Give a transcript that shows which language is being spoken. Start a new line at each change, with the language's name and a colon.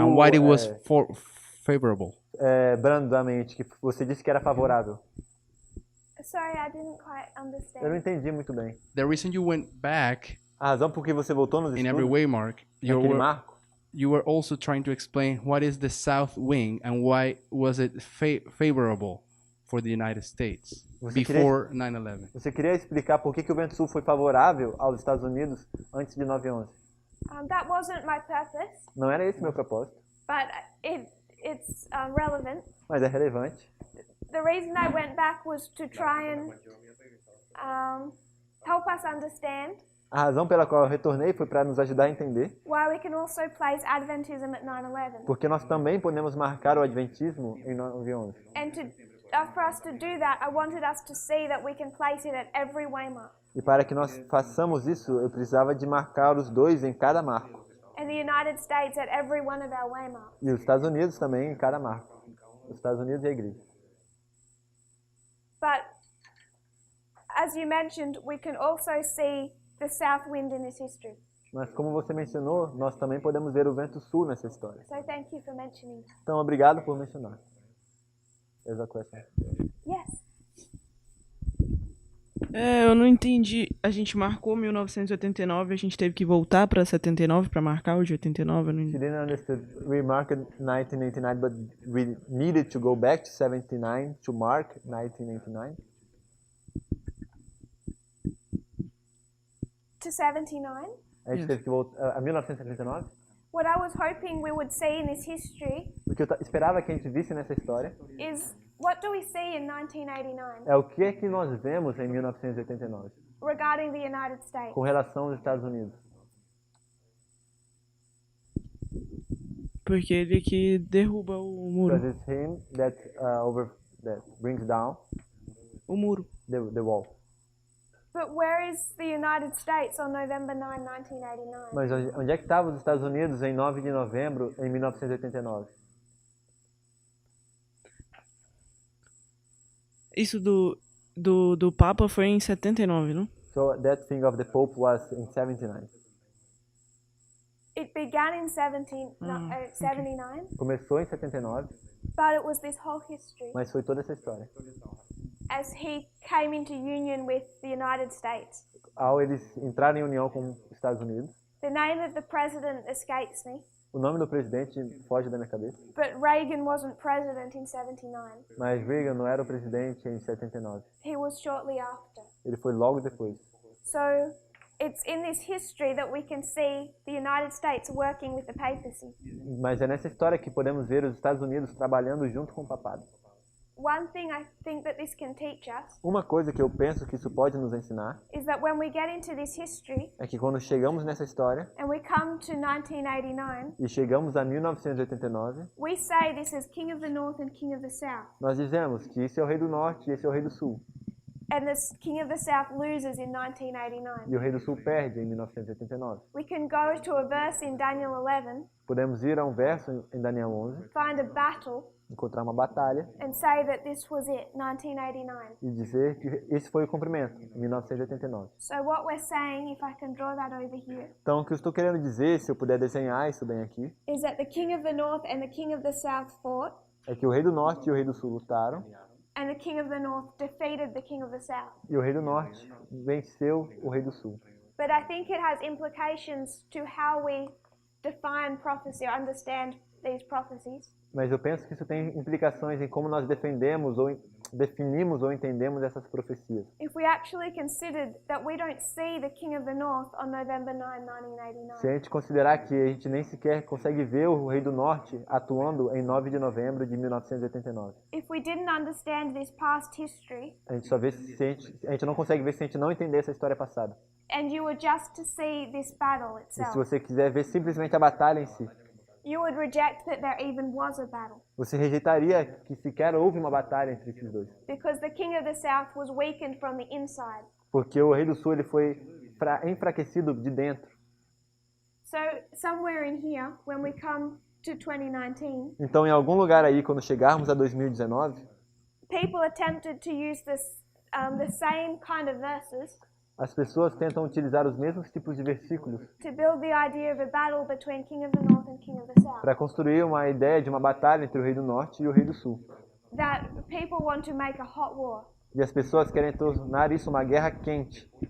English: and why it was favorable?
Portuguese: brandamente, que você disse que era favorável?
English: Sorry, I didn't quite
Portuguese: Eu não
English: understand.
Portuguese: entendi muito bem.
English: The reason you went back
Portuguese: A razão por que você voltou nos
English: in every
Portuguese: estudos,
English: waymark,
Portuguese: naquele marco,
English: you were also trying to explain what is the south wing and why was it favorable for the United States
Portuguese: Você queria-
English: before 9/11.
Portuguese: você queria explicar por que o vento sul foi favorável aos Estados Unidos antes de 9/11.
English: That wasn't my purpose,
Portuguese: Não era esse meu propósito,
English: but it's relevant.
Portuguese: mas é relevante.
English: The reason I went back was to try and help us understand
Portuguese: A razão pela qual eu retornei foi para nos ajudar a entender,
English: why we can also place Adventism at 9/11.
Portuguese: porque nós também podemos marcar o Adventismo em 9/11.
English: And for us to do that, I wanted us to see that we can place it at every waymark.
Portuguese: E para que nós façamos isso, eu precisava de marcar os dois em cada marco.
English: And the United States at every one of our waymarks.
Portuguese: E os Estados Unidos também em cada marco. Os Estados Unidos e a igreja.
English: But as you mentioned, we can also see the south wind in this history.
Portuguese: Mas como você mencionou, nós também podemos ver o vento sul nessa história.
English: So thank you for mentioning that.
Portuguese: Então, obrigado por mencionar.
English: There's a question. Yes.
Portuguese: Eu não entendi. A gente marcou 1989, a gente teve que voltar pra 79 pra marcar o de 89. Eu não
English: She
Portuguese: entendi.
English: didn't understand. We marked 1989, but we needed to go back to 79 to mark 1989. To 79.
Portuguese: A gente teve que voltar a 1979,
English: What I was hoping we would see in this history
Portuguese: porque eu esperava que a gente visse nessa história
English: is what do we see in 1989
Portuguese: é o que é que nós vemos em 1989
English: regarding the United States?
Portuguese: com relação aos Estados Unidos. Porque ele que derruba o muro.
English: Because it's him that that brings down
Portuguese: O muro.
English: the wall. But where is the United States on November 9, 1989?
Portuguese: Mas onde é que estavam os Estados Unidos em 9 de novembro em 1989? Isso do Papa foi em 79, não?
English: So that thing of the Pope was in 79. It began in 79,
Portuguese: Começou em 79,
English: but it was this whole history
Portuguese: mas foi toda essa história.
English: as he came into union with the United States.
Portuguese: Ao eles entrarem em união com os Estados Unidos,
English: The name of the president escapes me,
Portuguese: o nome do presidente foge da minha cabeça,
English: but Reagan wasn't president in 79.
Portuguese: mas Reagan não era o presidente em 79.
English: He was shortly after.
Portuguese: Ele foi logo depois.
English: So it's in this history that we can see the United States working with the papacy.
Portuguese: Mas é nessa história que podemos ver os Estados Unidos trabalhando junto com o papado.
English: One thing I think that this can teach us
Portuguese: Uma coisa que eu penso que isso pode nos ensinar
English: is that when we get into this history
Portuguese: é que quando chegamos nessa história
English: and we come to 1989,
Portuguese: e chegamos a 1989,
English: we say this is King of the North and King of the South.
Portuguese: nós dizemos que esse é o rei do norte e esse é o rei do sul.
English: And the King of the South loses in 1989.
Portuguese: E o rei do sul perde em 1989.
English: We can go to a verse in Daniel 11,
Portuguese: Podemos ir a um verso em Daniel 11
English: find a battle,
Portuguese: encontrar uma batalha
English: and say that this was it, 1989.
Portuguese: e dizer que esse foi o cumprimento, 1989.
English: So what we're saying, if I can draw that over here,
Portuguese: Então, o que eu estou querendo dizer, se eu puder desenhar isso bem aqui,
English: is that the king of the north and the king of the south fought,
Portuguese: é que o rei do norte e o rei do sul lutaram,
English: and the king of the north defeated the king of the south.
Portuguese: e o rei do norte venceu o rei do sul.
English: But I think it has implications to how we define prophecy or understand these prophecies.
Portuguese: Mas eu penso que isso tem implicações em como nós definimos ou entendemos essas profecias.
English: If we actually considered that we don't see the king of the north on November 9, 1989,
Portuguese: Se a gente considerar que a gente nem sequer consegue ver o rei do norte atuando em 9 de novembro de 1989.
English: if we didn't understand this past history,
Portuguese: A gente só vê se a gente não consegue ver se a gente não entender essa história passada.
English: and you were just to see this battle
Portuguese: E se
English: itself,
Portuguese: você quiser ver simplesmente a batalha em si,
English: you would reject that there even was a battle,
Portuguese: você rejeitaria que sequer houve uma batalha entre esses dois.
English: because the king of the south was weakened from the inside.
Portuguese: Porque o rei do sul ele foi enfraquecido de dentro.
English: So somewhere in here, when we come to 2019,
Portuguese: Então, em algum lugar aí, quando chegarmos a 2019,
English: people attempted to use the same kind of verses
Portuguese: as pessoas tentam utilizar os mesmos tipos de versículos
English: to build the idea of a battle between king of the north and king of the south.
Portuguese: para construir uma ideia de uma batalha entre o rei do norte e o rei do sul.
English: That people want to make a hot war.
Portuguese: E as pessoas querem tornar isso uma guerra quente.